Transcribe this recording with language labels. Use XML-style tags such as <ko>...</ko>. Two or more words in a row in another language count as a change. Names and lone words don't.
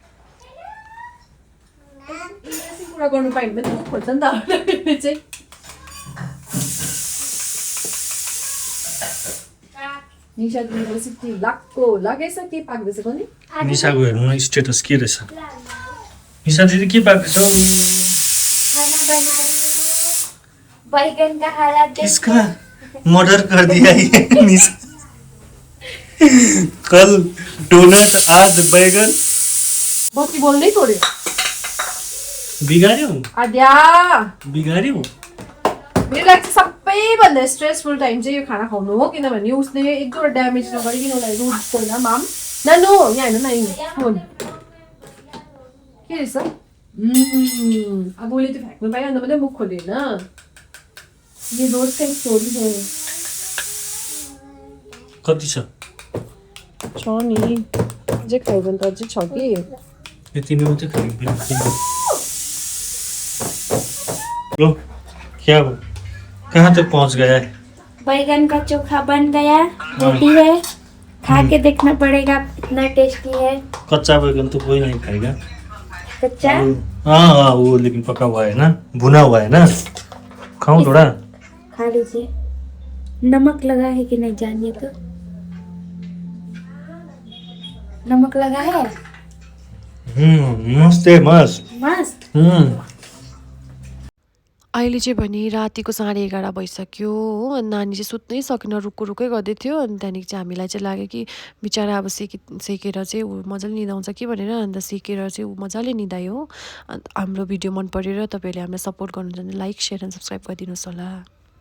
<ne>कुरा गर्नु पायो भने पनि खोज्छ नि त चाहिँ निशा दिदीको सिक्की लाक्को लागेछ के पाक्दैछ पनि निशाको हेर्नु न स्टेटस के रहेछ निशा दिदी के पाक्दैछ</ne> <hi>खाना बना रही हूँ बैगन का हरा इसका मर्डर कर दिया ये निशा कल डोनट आज बैगन</hi> <ne>बत्ती बोल्नै छोड्यो बिगाऱ्यो आद्या बिगाऱ्यो मेरो लागि चाहिँ सबैभन्दा</ne> <en>stressful time</en> <ne>चाहिँ यो खाना खुवाउनु हो किनभने उसले एक दुईवटा ड्यामेज नगरिकन उसलाई रुड छैन माम नानु यहाँ हेर्नु न फोन के रहेछ अब उसले त्यो फ्याँक्नु पायो अन्त मात्रै मुख खोल्यो होइन यो रोड चाहिँ छोडी कति छ नि अझै खायो भने त अझै छ कि यति नै मात्रै खानु लो क्या हो</ne> <hi>कहाँ तक पहुँच गया है बैगन का चोखा बन गया रोटी है खा के देखना पड़ेगा कितना टेस्टी है कच्चा बैगन तो कोई नहीं खाएगा कच्चा हाँ वो लेकिन पका हुआ है ना भुना हुआ है ना खाऊं थोड़ा खा लीजिए नमक लगा है कि नहीं जानिए तो नमक लगा है मस्त है मस्त मस्त</hi> <ne>अहिले चाहिँ भने रातिको 11:30 भइसक्यो हो नानी चाहिँ सुत्नै सकेन रुकै गर्दै थियो अनि त्यहाँदेखि चाहिँ हामीलाई चाहिँ लाग्यो कि बिचरा अब सेकेर चाहिँ ऊ मजाले निदाउँछ कि भनेर अन्त सेकेर चाहिँ ऊ मजाले निदायो हो अन्त हाम्रो भिडियो मन परेर तपाईँहरूले हामीलाई सपोर्ट गर्नुहुन्छ भने</ne> <en>like share and subscribe</en> <ne>गरिदिनुहोस् होला</ne>